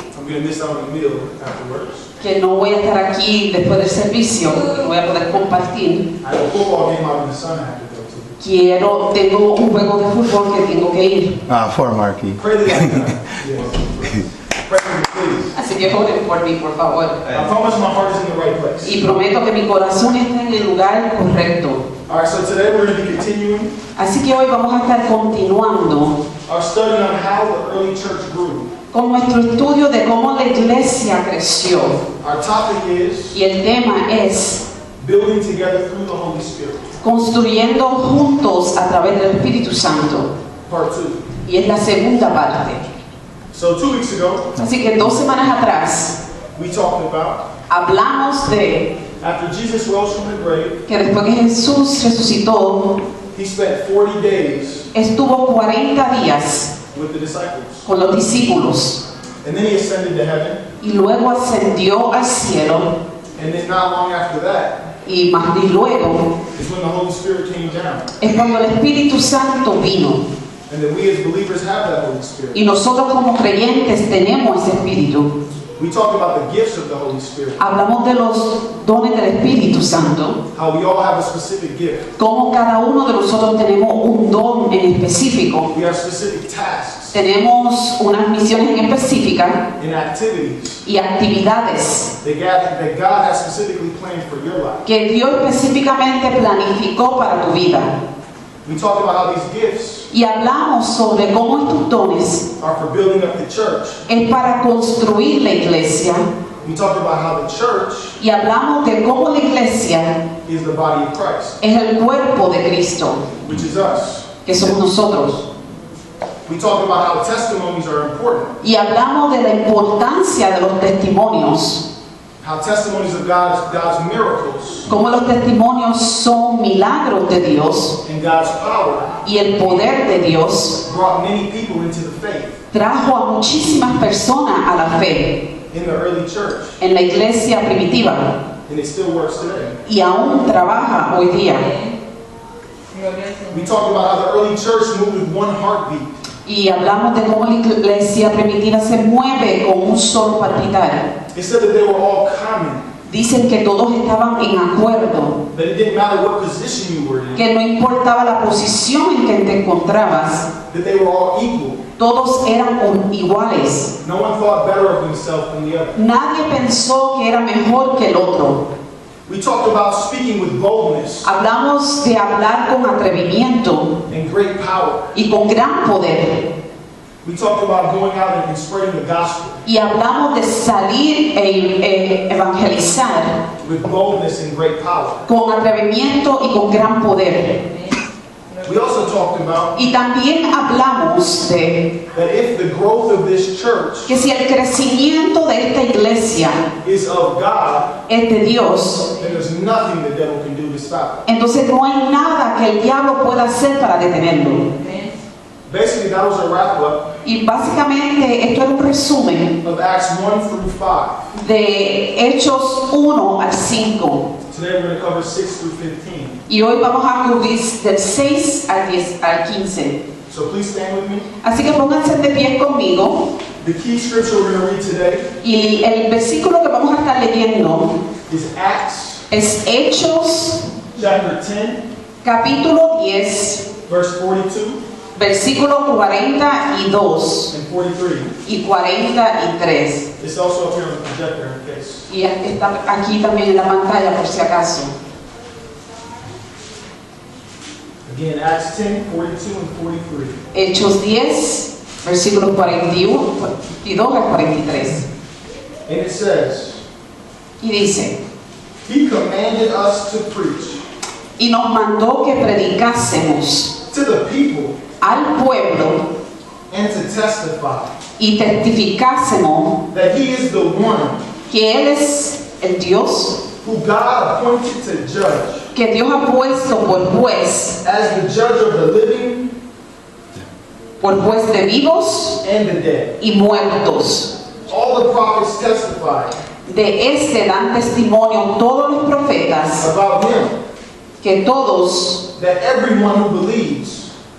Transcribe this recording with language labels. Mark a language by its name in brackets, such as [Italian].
[English] I'm going to miss out on the meal afterwards. [Spanish] que no voy a estar aquí después del servicio, no voy a poder compartir. [English] I have a football game out in the sun I have to go to. [Spanish] Tengo un juego de fútbol que tengo que ir. [English] For Marky. Pray that I can. Yes. Pray for me, please. [Spanish] Así que oren por mí, por favor. [English] I promise my heart is in the right place. [Spanish] Y prometo que mi corazón está en el lugar correcto. [English] All right, so today we're going to be continuing [Spanish] Así que hoy vamos a estar continuando [English] our study on how the early church grew. [Spanish] con nuestro estudio de cómo la iglesia creció. [English] Our topic is [Spanish] Y el tema es [English] building together through the Holy Spirit. [Spanish] construyendo juntos a través del Espíritu Santo. [English] Part 2. [Spanish] Y es la segunda parte. [English] So 2 weeks ago, [Spanish] Así que 2 semanas atrás [English] we talked about [Spanish] hablamos de [English] after Jesus rose from the grave, [Spanish] que después que Jesús resucitó, [English] he spent 40 days [Spanish] estuvo 40 días [English] with the disciples. [Spanish] con los discípulos [English] And then he ascended to heaven. [Spanish] y luego ascendió al cielo [English] And then not long after that [Spanish] y luego [English] is when the Holy Spirit came down. [Spanish] es cuando el Espíritu Santo vino [English] And then we as believers have that Holy Spirit. [Spanish] y nosotros como creyentes tenemos ese Espíritu. [English] We talk about the gifts of the Holy Spirit. [Spanish] Hablamos de los dones del Espíritu Santo, [English] How we all have a specific gift. [Spanish] cómo cada uno de nosotros tenemos un don en específico. [English] We have specific tasks [Spanish] Tenemos unas misiones en específica [English] and activities [Spanish] y actividades [English] that God has specifically planned for your life. [Spanish] que Dios específicamente planificó para tu vida. [English] We talk about how these gifts [Spanish] Y hablamos sobre cómo estos dones [English] are for building up the church. [Spanish] es para construir la iglesia. [English] We talk about how the church [Spanish] Y hablamos de cómo la iglesia [English] is the body of Christ, [Spanish] es el cuerpo de Cristo, [English] which is us. [Spanish] que somos nosotros. [English] We talk about how testimonies are important. [Spanish] Y hablamos de la importancia de los testimonios, [English] How testimonies of God's miracles [Spanish] cómo los testimonios son milagros de Dios [English] and God's power [Spanish] y el poder de Dios [English] brought many people into the faith [Spanish] trajo a muchísimas personas a la fe [English] in the early church, [Spanish] en la iglesia primitiva [English] and it still works today. [Spanish] y aún trabaja hoy día. [English] We talk about how the early church moved with one heartbeat. [Spanish] Y hablamos de cómo la iglesia primitiva se mueve con un solo palpitar. [English] It said that they were all common, [Spanish] Dicen que todos estaban en acuerdo, [English] that it didn't matter what position you were in, [Spanish] que no importaba la posición en que te encontrabas, [English] that they were all equal. [Spanish] todos eran iguales. [English] No one thought better of himself than the other. [Spanish] Nadie pensó que era mejor que el otro. [English] We talked about speaking with boldness [Spanish] Hablamos de hablar con atrevimiento [English] and great power. [Spanish] y con gran poder. [English] We talked about going out and spreading the gospel [Spanish] Y hablamos de salir e evangelizar [English] with boldness and great power. [Spanish] con atrevimiento y con gran poder. [English] We also talked about [Spanish] Y también hablamos de [English] that if the growth of this church [Spanish] que si el crecimiento de esta iglesia [English] is of God, [Spanish] es de Dios, [English] then there's nothing the devil can do to stop it. [Spanish] entonces no hay nada que el diablo pueda hacer para detenerlo. [English] Basically, that was a wrap up [Spanish] Y básicamente esto es un resumen [English] of Acts 1 through 5. [Spanish] de Hechos 1 al 5. [English] Today we're going to cover 6 through 15. [Spanish] Y hoy vamos a cubrir del 6 al 15. [English] So please stand with me. [Spanish] Así que pónganse de pie conmigo. [English] The key scripture we're going to read today [Spanish] Y el versículo que vamos a estar leyendo [English] is Acts [Spanish] es Hechos [English] chapter 10, [Spanish] capítulo 10, [English] verse 42 [Spanish] versículo 42 [English] and 43. [Spanish] y 43. [English] It's also up here on the projector in case. [Spanish] Y está aquí también en la pantalla por si acaso. [English] Again, Acts 10, 42 and 43. [Spanish] Hechos 10, versículos 42 al 43. [English] And it says, [Spanish] Y dice, [English] He commanded us to preach [Spanish] y nos mandó que predicásemos [English] to the people [Spanish] al pueblo [English] and to testify [Spanish] y testificásemos [English] that He is the one [Spanish] que Él es el Dios [English] who God appointed to judge [Spanish] que Dios ha puesto por juez [English] as the judge of the living [Spanish] de vivos [English] and the dead. [Spanish] y muertos. [English] All the prophets testified [Spanish] De este dan testimonio todos los profetas, [English] about him, [Spanish] que todos [English] that everyone who believes